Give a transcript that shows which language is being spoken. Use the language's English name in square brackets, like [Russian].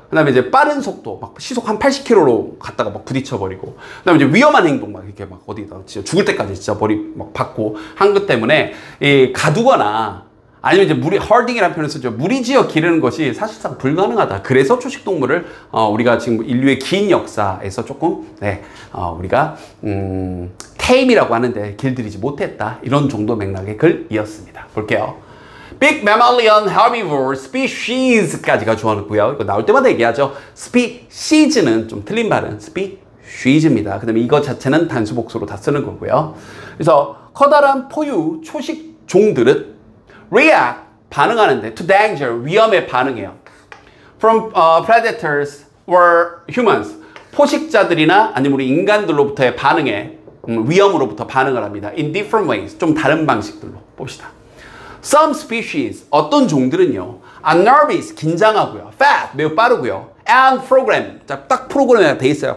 [Korean] 그다음에 이제 빠른 속도, 막 시속 한 80km로 갔다가 막 부딪혀버리고, 그다음에 이제 위험한 행동, 막 이렇게 막 어디다 진짜 죽을 때까지 진짜 머리 막 박고 한 것 때문에 가두거나. 아니면 이제 헐딩이라는 표현을 쓰죠. 무리지어 기르는 것이 사실상 불가능하다. 그래서 초식동물을 우리가 지금 인류의 긴 역사에서 조금 우리가 테임이라고 하는데 길들이지 못했다. 이런 정도 맥락의 글이었습니다. 볼게요. [English] Big mammalian herbivore species [Korean] 까지가 주어놓고요. 이거 나올 때마다 얘기하죠. species는 좀 틀린 발음. species입니다. 그 다음에 이거 자체는 단수 복수로 다 쓰는 거고요. 그래서 커다란 포유 초식 종들은 [English] react, [Korean] 반응하는데 [English] to danger, [Korean] 위험에 반응해요. [English] From predators or humans, [Korean] 포식자들이나 아니면 우리 인간들로부터의 반응에 위험으로부터 반응을 합니다. [English] In different ways, [Korean] 좀 다른 방식들로 봅시다. [English] Some species, [Korean] 어떤 종들은요, [English] are nervous, [Korean] 긴장하고요. [English] fast, [Korean] 매우 빠르고요. [English] and program, [Korean] 딱 프로그램이 돼 있어요.